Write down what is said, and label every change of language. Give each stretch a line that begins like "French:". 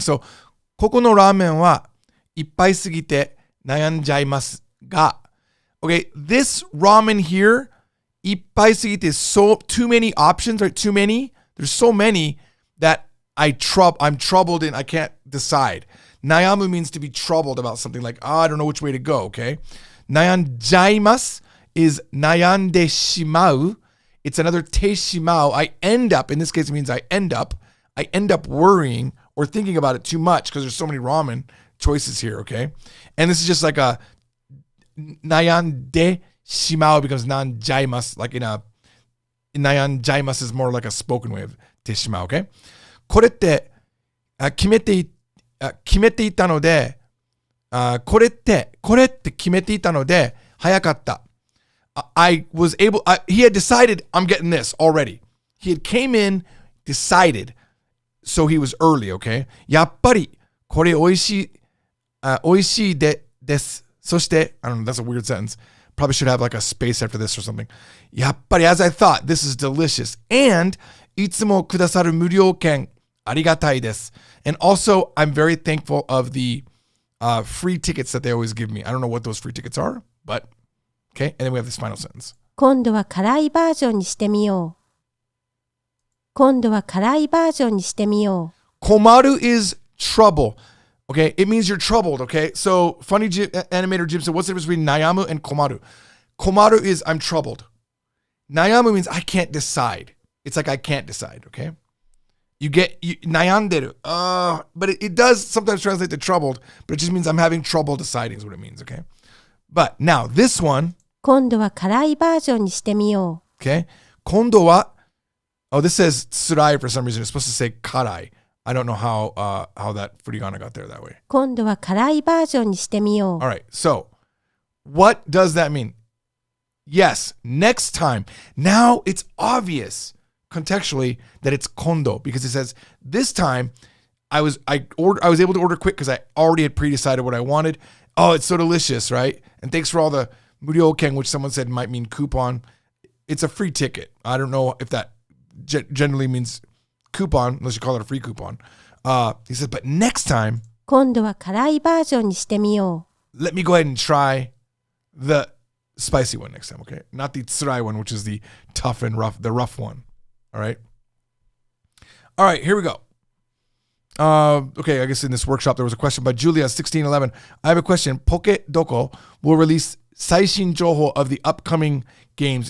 Japanese: So, ここのラーメンはいっぱいすぎて悩んじゃいますが.
English: Okay, this ramen here,
Japanese: いっぱいすぎて
English: so too many options, right? Too many. There's so many that I'm troubled and I can't decide. Nayamu means to be troubled about something, like, I don't know which way to go, okay? Nayanjaimasu is nayande shimau. It's another te shimau. I end up, in this case it means I end up worrying or thinking about it too much because there's so many ramen choices here, okay? And this is just like a nayande shimau becomes nanjaimasu, like nayanjaimasu is more like a spoken way of te shimau, okay?
Japanese: これって決めていたので、これって決めていたので、早かった。
English: he had decided I'm getting this already. He had came in, decided, so he was early, okay?
Japanese: やっぱり、これ美味しいです。そして、
English: I don't know, that's a weird sentence. Probably should have like a space after this or something.
Japanese: やっぱり,
English: as I thought, this is delicious.
Japanese: And, いつもくださる無料券、ありがたいです.
English: And also, I'm very thankful of the free tickets that they always give me. I don't know what those free tickets are, but okay. And then we have this final sentence.
Japanese: 今度は辛いバージョンにしてみよう。今度は辛いバージョンにしてみよう。
English: Komaru is trouble. Okay, it means you're troubled. Okay, so funny animator Jim said, what's the difference between Nayamu and Komaru? Komaru is I'm troubled. Nayamu means I can't decide. It's like I can't decide. Okay, nayanderu. But it does sometimes translate to troubled, but it just means I'm having trouble deciding is what it means. Okay, but now this one.
Japanese: 今度は辛いバージョンにしてみよう。
English: Okay,
Japanese: 今度は
English: Oh, this says tsurai for some reason. It's supposed to say karai. I don't know how that furigana got there that way.
Japanese: 今度は辛いバージョンにしてみよう。
English: All right, so what does that mean? Yes, next time. Now it's obvious contextually that it's kondo because it says this time I was able to order quick because I already had pre-decided what I wanted. Oh, it's so delicious, right? And thanks for all the muryoken, which someone said might mean coupon. It's a free ticket. I don't know if that generally means coupon, unless you call it a free coupon. He said, but next time,
Japanese: 今度は辛いバージョンにしてみよう。
English: let me go ahead and try the spicy one next time, okay? Not the tsurai one, which is the tough and rough, the rough one. All right? All right, here we go. Okay, I guess in this workshop there was a question by Julia 1611. I have a question. Poke Doko will release
Japanese: Saishin Joho
English: of the upcoming games.